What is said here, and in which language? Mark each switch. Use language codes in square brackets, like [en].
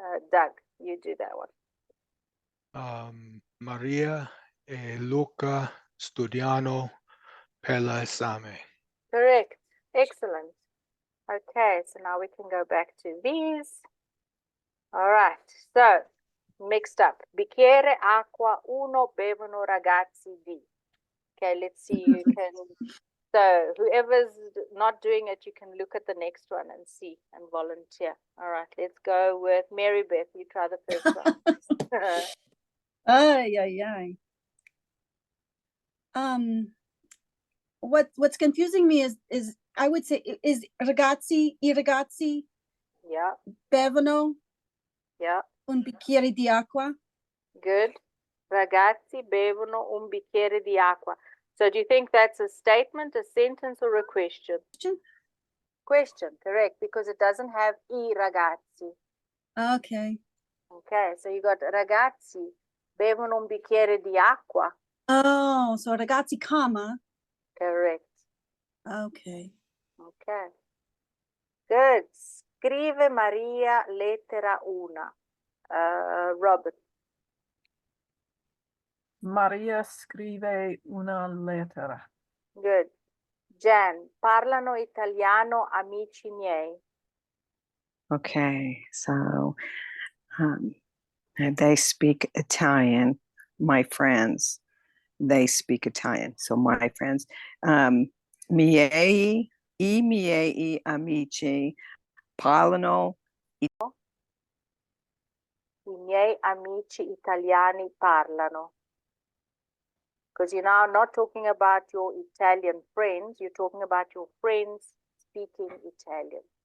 [en] Doug, you do that one. [it] Maria e Luca studiano per l'esame. [en] Correct. Excellent. Okay, so now we can go back to these. All right, so mixed up. [it] Bicchiere, acqua, uno, bevono ragazzi di. [en] Okay, let's see. You can, so whoever's not doing it, you can look at the next one and see and volunteer. All right, let's go with Mary Beth. You try the first one. Ay, ay, ay. What's confusing me is I would say is ragazzi, I ragazzi Yeah, [it] bevono [en] yeah, [it] un bicchiere di acqua. [en] good. [it] Ragazzi bevono un bicchiere di acqua. [en] So do you think that's a statement, a sentence, or a question? Question? Question, correct, because it doesn't have I ragazzi. Okay. Okay, so you got [it] ragazzi bevono un bicchiere di acqua. [en] Oh, so ragazzi, comma. Correct. Okay. Okay. Good. [it] Scrive Maria lettera una. [en] Robert. [it] Maria scrive una lettera. [en] Good. [it] Jan, parlano italiano amici miei. [en] Okay, so they speak Italian, my friends. They speak Italian. So my friends, [it] i miei amici parlano. I miei amici italiani parlano. [en] Because you're now not talking about your Italian friends, you're talking about your friends speaking Italian.